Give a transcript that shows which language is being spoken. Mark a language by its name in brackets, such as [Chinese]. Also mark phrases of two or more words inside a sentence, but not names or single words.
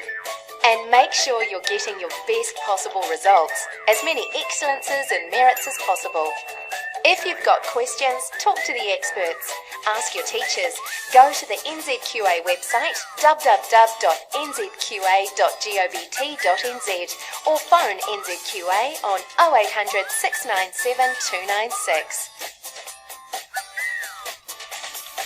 [English] And make sure you're getting your best possible results, as many excellences and merits as possible. If you've got questions, talk to the experts, ask your teachers, go to the NZQA website www.nzqa.govt.nz or phone NZQA on 0800 697 296.